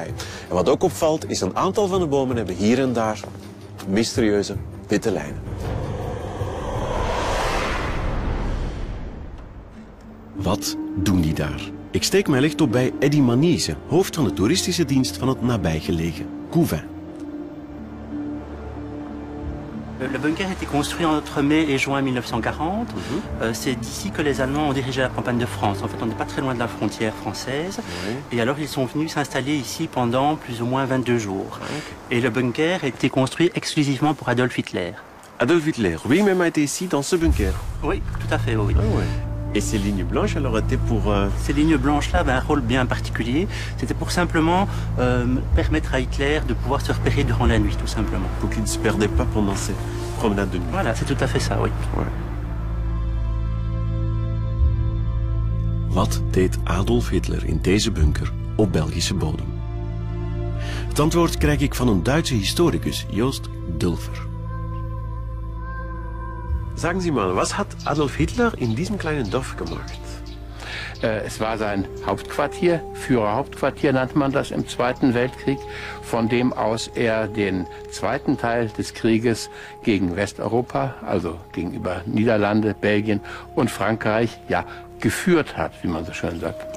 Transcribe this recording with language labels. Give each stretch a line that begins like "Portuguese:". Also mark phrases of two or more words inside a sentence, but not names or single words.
Dutch: En wat ook opvalt, is een aantal van de bomen hebben hier en daar mysterieuze witte lijnen. Wat doen die daar? Ik steek mijn licht op bij Eddy Manise, hoofd van de toeristische dienst van het nabijgelegen Couvin.
French: Le bunker a été construit entre mai et juin 1940. C'est d'ici que les Allemands ont dirigé la campagne de France. En fait, on n'est pas très loin de la frontière française. Et alors, ils sont venus s'installer ici pendant plus ou moins 22 jours. Et le bunker a été construit exclusivement pour Adolf Hitler. Adolf Hitler, oui, même a été ici dans ce bunker. Oui, tout à fait, oui. Ah ouais. Et ces lignes blanches, alors étaient pour... Ces lignes blanches-là avaient un rôle bien particulier. C'était pour simplement permettre à Hitler de pouvoir se repérer durant la nuit, tout simplement. Pour qu'il ne se perdait pas pendant ces promenades de nuit. Voilà, c'est tout à fait ça, oui. Ouais.
Dutch: Wat deed Adolf Hitler in deze bunker op Belgische bodem? Het antwoord krijg ik van een Duitse historicus, Joost Dulfer.
German: Sagen Sie mal, was hat Adolf Hitler in diesem kleinen Dorf gemacht? Es war sein Hauptquartier, Führerhauptquartier nannte man das im Zweiten Weltkrieg, von dem aus er den zweiten Teil des Krieges gegen Westeuropa, also gegenüber Niederlande, Belgien und Frankreich, ja, geführt hat, wie man so schön sagt.